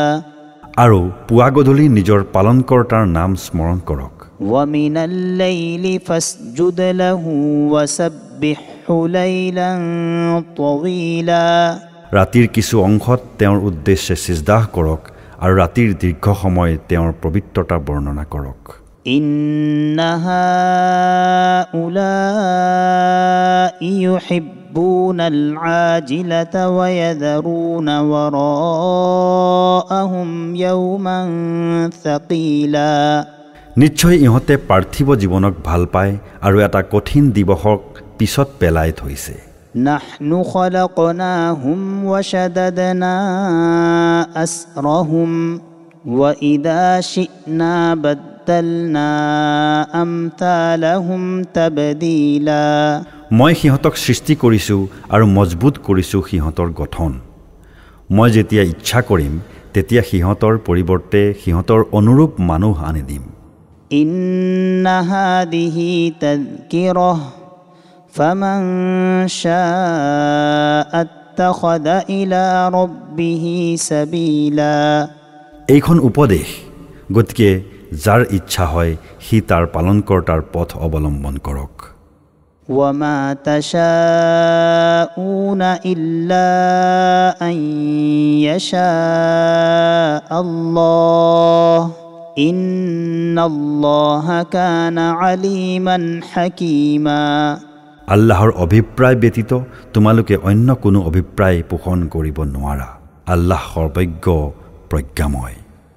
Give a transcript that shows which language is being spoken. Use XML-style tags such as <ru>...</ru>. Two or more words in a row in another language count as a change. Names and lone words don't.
<as>আৰু পুৱা গধূলি নিজৰ পালনকৰ্তাৰ নাম স্মৰণ কৰক</as> <ar>ومن الليل فاسجد له وسبحه ليلا طويلا</ar> <as>ৰাতিৰ কিছু অংশত তেওঁৰ উদ্দেশ্যে সিজদাহ কৰক আৰু ৰাতিৰ দীৰ্ঘ সময় তেওঁৰ পবিত্ৰতা বৰ্ণনা কৰক</as> <ar>إن هؤلاء يحبون العاجلة ويذرون وراءهم يوما ثقيلا</ar> <as>নিশ্চয় ইহঁতে পাৰ্থিৱ জীৱনক ভাল পায় আৰু এটা কঠিন দিৱসক পিছত পেলাই থৈছে</as> <ar>نحن خلقناهم وشددنا أسرهم وإذا شئنا بدلنا أمثالهم تبديلا</ar> <as>মই সিহঁতক সৃষ্টি কৰিছোঁ আৰু মজবুত কৰিছোঁ সিহঁতৰ গঠন মই যেতিয়া ইচ্ছা কৰিম তেতিয়া সিহঁতৰ পৰিৱৰ্তে সিহঁতৰ অনুৰূপ মানুহ আনি দিম</as> <ar>إن هذه تذكرة فمن شاء اتخذ إلى ربه سبيلا</ar> <as>এইখন উপদেশ গতিকে যাৰ ইচ্ছা হয় সি তাৰ পালনকৰ্তাৰ পথ অৱলম্বন কৰক</as> <ar>وما تشاءون إلا أن يشاء الله إن الله كان عليما حكيما</ar> <as>আল্লাহৰ অভিপ্ৰায় ব্যতীত তোমালোকে অন্য কোনো অভিপ্ৰায় পোষণ কৰিব নোৱাৰা আল্লাহ সৰ্বজ্ঞ প্ৰজ্ঞাময়</as>